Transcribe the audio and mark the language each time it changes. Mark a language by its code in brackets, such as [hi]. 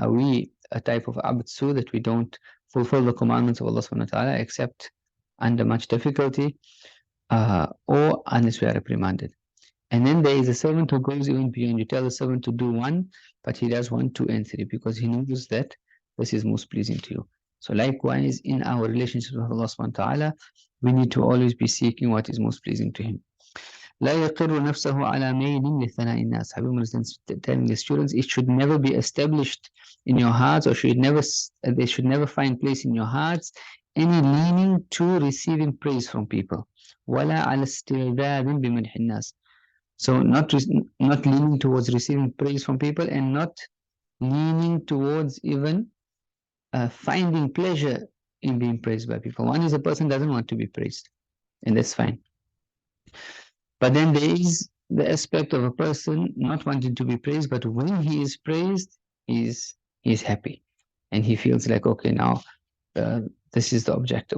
[en] Are we a type of abd so that we don't fulfill the commandments of Allah subhanahu wa ta'ala except under much difficulty, or unless we are reprimanded? And then there is a servant who goes even beyond. You tell the servant to do one, but he does 1, 2, and 3 because he knows that this is most pleasing to you. So likewise, in our relationship with Allah subhanahu wa ta'ala, we need to always be seeking what is most pleasing to him. [ar] لا يقر نفسه على ميل لثناء الناس. [en] Habib is telling the students, it should never be established in your hearts, or they should never find place in your hearts any leaning to receiving praise from people. [ar] ولا على استعداد بمدح الناس. [en] So not leaning towards receiving praise from people, and not leaning towards even finding pleasure in being praised by people. One is a person doesn't want to be praised, and that's fine. But then there is the aspect of a person not wanting to be praised, but when he is praised, he's happy, and he feels like, okay, now this is the objective.